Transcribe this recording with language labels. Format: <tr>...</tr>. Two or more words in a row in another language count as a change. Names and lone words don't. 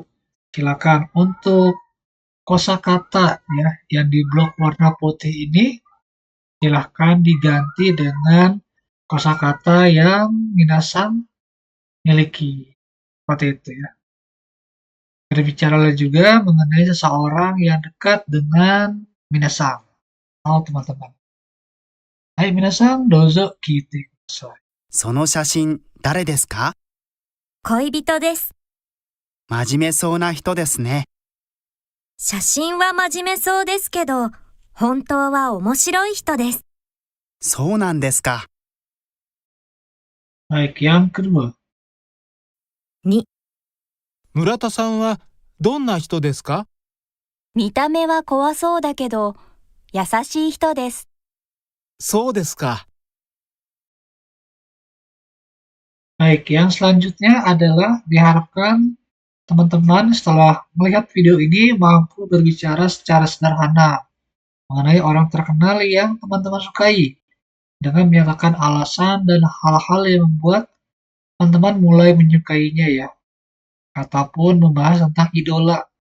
<id>Silakan untuk kosakata ya yang di blok warna putih ini silahkan diganti dengan kosakata yang minasan miliki. Seperti itu ya. Berbicaralah juga mengenai seseorang yang dekat dengan minasan. Oh, teman-teman. Hai minasan,</id> <ja>どうぞ聞いてください. その写真誰ですか？恋人です。真面目そうな人ですね。写真は真面目そうですけど、本当は面白い人です。そうなんですか。</ja> <id>Baik, yang kedua.</id> <ja>2、村田さんはどんな人ですか？見た目は怖そうだけど、優しい人です。そうですか。</ja> <id>Baik, yang selanjutnya adalah diharapkan teman-teman setelah melihat video ini mampu berbicara secara sederhana mengenai orang terkenal yang teman-teman sukai dengan menyatakan alasan dan hal-hal yang membuat teman-teman mulai menyukainya ya, ataupun membahas tentang idola.</id>